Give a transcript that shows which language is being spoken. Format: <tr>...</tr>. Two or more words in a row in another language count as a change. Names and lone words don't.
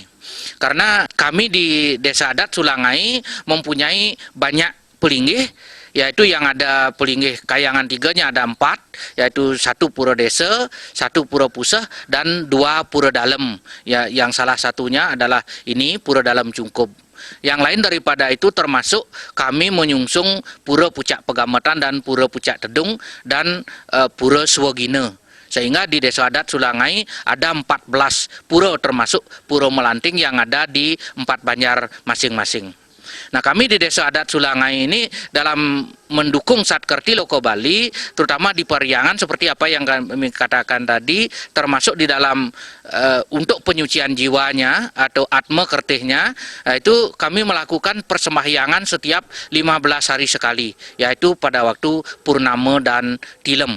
<id>Karena kami di Desa Adat Sulangai mempunyai banyak Pelinggih, yaitu yang ada Pelinggih Kayangan 3-nya ada 4, yaitu 1 Pura Desa, 1 Pura Puseh, dan 2 Pura Dalem. Ya, yang salah satunya adalah ini Pura Dalem Cungkup. Yang lain daripada itu termasuk kami menyungsung Pura Pucak Pegamatan dan Pura Pucak Tedung dan Pura Swagina. Sehingga di Desa Adat Sulangai ada 14 pura termasuk Pura Melanting yang ada di 4 banjar masing-masing. Nah, kami di Desa Adat Sulangai ini dalam mendukung Satkerti Loka Bali, terutama di Pariangan seperti apa yang kami katakan tadi, termasuk di dalam untuk penyucian jiwanya atau atma kertihnya, itu kami melakukan persembahyangan setiap 15 hari sekali, yaitu pada waktu Purnama dan Tilem.</id>